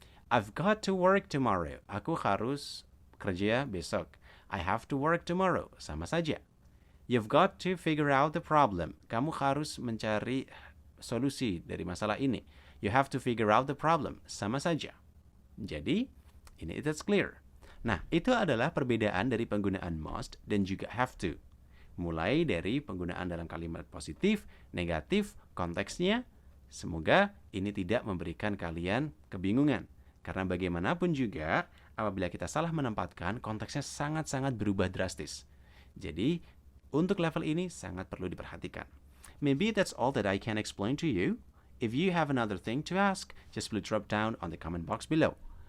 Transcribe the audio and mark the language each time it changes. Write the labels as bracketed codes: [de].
[en] I've got to work tomorrow. [id] Aku harus kerja besok. [en] I have to work tomorrow. [id] Sama saja. [en] You've got to figure out the problem. [id] Kamu harus mencari solusi dari masalah ini. [en] You have to figure out the problem. [id] Sama saja. Jadi, ini [en] it's clear. [id] Nah, itu adalah perbedaan dari penggunaan must dan juga have to. Mulai dari penggunaan dalam kalimat positif, negatif, konteksnya. Semoga ini tidak memberikan kalian kebingungan. Karena bagaimanapun juga, apabila kita salah menempatkan, konteksnya sangat-sangat berubah drastis. Jadi, untuk level ini sangat perlu diperhatikan. [en] Maybe that's all that I can explain to you. If you have another thing to ask, just please drop down on the comment box below.